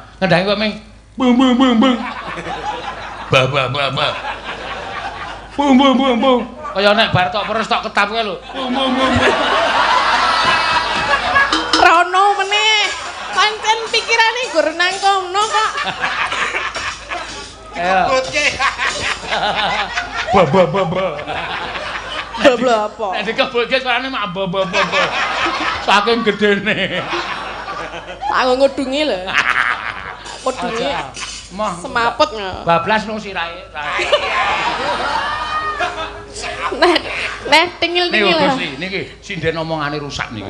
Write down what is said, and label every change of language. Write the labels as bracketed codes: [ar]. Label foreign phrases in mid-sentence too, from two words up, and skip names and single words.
[jv] Ngendhangi kok ming bung bung bung bung. Ba ba ba ba. Bung bung bung bung. Kaya nek bar tok peres tok ketap kae lho. Bung bung bung. Rono meneh. Pancen pikirane gur nang kono kok. Kebutke. Ba ba ba ba. Babla apa? Nek dikebutke suarane mak ba ba ba ba. Saking gedene. Aku ngudungi lho. Ngudungi. Mah Semaput ngono. bablas nang sirahe. Nah, tingil-tingil. Nih Gusti, niki sinden omongane rusak niki.